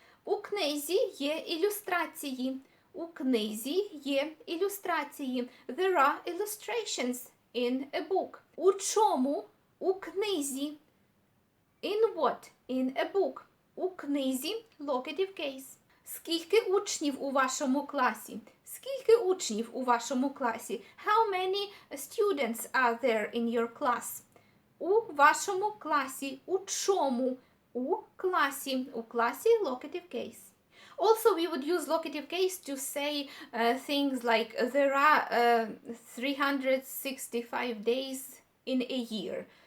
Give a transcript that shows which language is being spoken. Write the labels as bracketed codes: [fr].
[uk] У книзі є ілюстрації. У книзі є ілюстрації. [en] There are illustrations in a book. [uk] У чому? У книзі. [en] In what? In a book. [uk] У книзі [en] locative case. [uk] Скільки учнів у вашому класі? Скільки учнів у вашому класі? [en] How many students are there in your class? [uk] У вашому класі. У чому? У класі. У класі [en] locative case. Also, we would use locative case to say things like there are 365 days in a year.